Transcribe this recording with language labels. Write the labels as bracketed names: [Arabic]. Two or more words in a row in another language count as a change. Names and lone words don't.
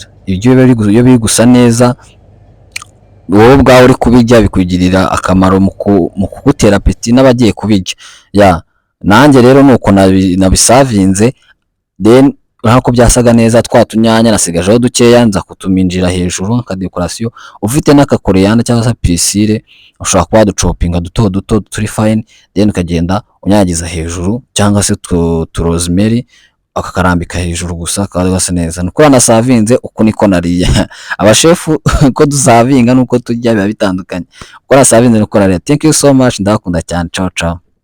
[Kinyarwanda] Ibyo biri gusa neza, wowe ubwawe uri kubijya bikugirira akamaro mu kugutera apeti n'abagiye kubijya. Nanjye rero nuko nabisavinze, then urako byasaga neza, twa tunyanya nasigajeho dukeya nza kutuminjira hejuru nka decoration. Ufite n'akakoreyana cyangwa se pisire, ushobora kuba ducopinga duto turi fine, then ukagenda unyagiza hejuru, cyangwa se rosemary akakarambika hejuru gusa kaza gasa neza. Nuko nasavinze, uko niko nariye. Abashefu ko dusavinga nuko tujya biba bitandukanye, uko nasavinze nuko nariye. [English] Thank you so much, [Kinyarwanda] ndakunda cyane, [Italian] ciao ciao.